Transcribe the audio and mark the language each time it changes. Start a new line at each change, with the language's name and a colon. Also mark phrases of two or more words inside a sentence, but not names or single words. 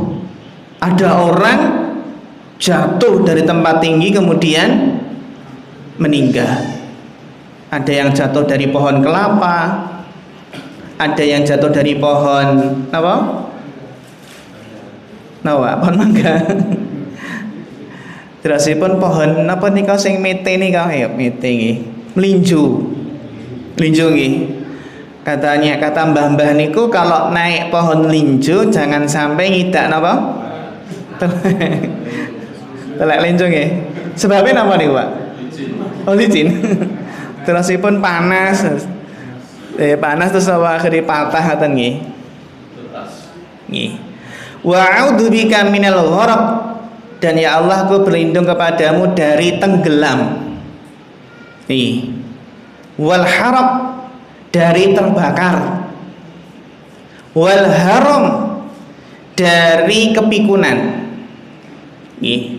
Indonesian: Ada orang jatuh dari tempat tinggi kemudian meninggal. Ada yang jatuh dari pohon kelapa, ada yang jatuh dari pohon apa? Pohon mangga.
Javanese: Terusipun pohon apa nika sing mete nika ya mete nggih. Melinju. Melinju nggih.
Indonesian: Katanya kata mbah-mbah niku kalau naik pohon linju jangan sampai
Javanese: ngidak napa? Telek linju nggih. Sebabnya napa niku, Pak? Oh licin. Terusipun panas.
Indonesian: Panas terus apa akhirnya patah
Javanese: ngoten nggih.
Arabic: Nggih. وأعوذ بك من الغرق,
Indonesian: dan ya Allah aku berlindung kepadamu dari tenggelam. Nih.
Arabic: والحرق,
Indonesian: dari terbakar.
Arabic: والهرم,
Indonesian: dari kepikunan. Nih.